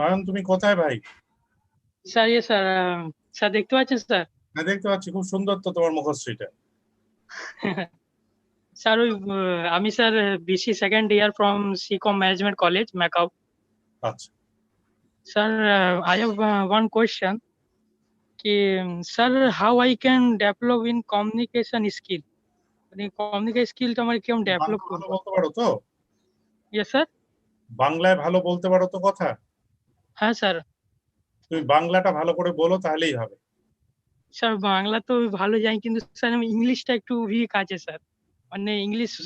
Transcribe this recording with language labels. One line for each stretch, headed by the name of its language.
Bangla: Oyon, তুমি কোথায় ভাই? স্যার স্যার স্যার দেখতে পাচ্ছেন স্যার? হ্যাঁ, দেখতে পাচ্ছি, খুব সুন্দর তো তোমার মুখশ্রীটা। স্যার আমি sir BC second year from সিকম management college MAKAUT. আচ্ছা
English: Sir I have one question. Sir, how I can develop in communication skill?
Bangla: মানে কমিউনিকেশন স্কিলটা আমার কেমন ডেভেলপ করব? বলতে পারো তো? Yes sir. বাংলায় ভালো বলতে পারো তো কথা? হ্যাঁ স্যার। তুমি বাংলাটা ভালো করে বলো, তাহলেই হবে। স্যার বাংলা তো ভালো জানি, কিন্তু স্যার আমি ইংলিশটা একটু উইক আছে স্যার। মানে ইংলিশ